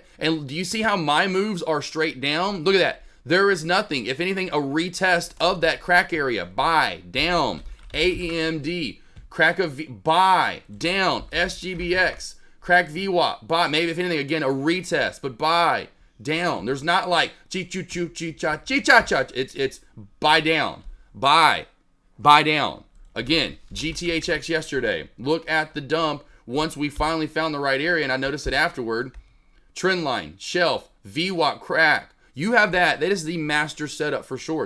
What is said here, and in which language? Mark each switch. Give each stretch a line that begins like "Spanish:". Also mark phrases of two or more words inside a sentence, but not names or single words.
English: And do you see how my moves are straight down? Look at that. There is nothing. If anything, a retest of that crack area. Buy, down. AEMD, crack of buy, down. SGBX, crack VWAP, buy. Maybe if anything, again, a retest, but buy, down. There's not like chi-chu-chu-chi-cha, chi-cha-cha. It's buy down, buy down. Again, GTHX yesterday. Look at the dump once we finally found the right area, and I noticed it afterward. Trend line, shelf, VWAP, crack. You have that. That is the master setup for shorts.